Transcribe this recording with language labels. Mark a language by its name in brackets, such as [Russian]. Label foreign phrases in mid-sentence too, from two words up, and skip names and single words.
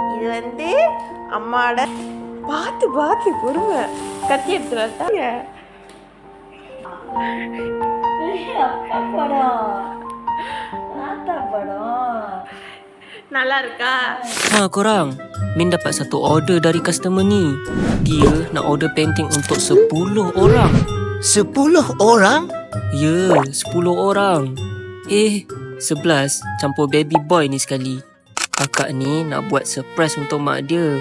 [Tamil] இது வந்து அம்மாவோட. பார்த்து பார்த்து பொறுமை. கத்தி எடுத்துட்டாங்க. அப்பா படம், தாத்தா படம். நல்லா இருக்கா? [Malay] Korang, Min dapat satu order dari customer ni. Dia nak order painting untuk 10 orang. 10 orang? Ya, 10 orang. 11 campur baby boy ni sekali. Kakak ni nak buat surprise untuk mak dia.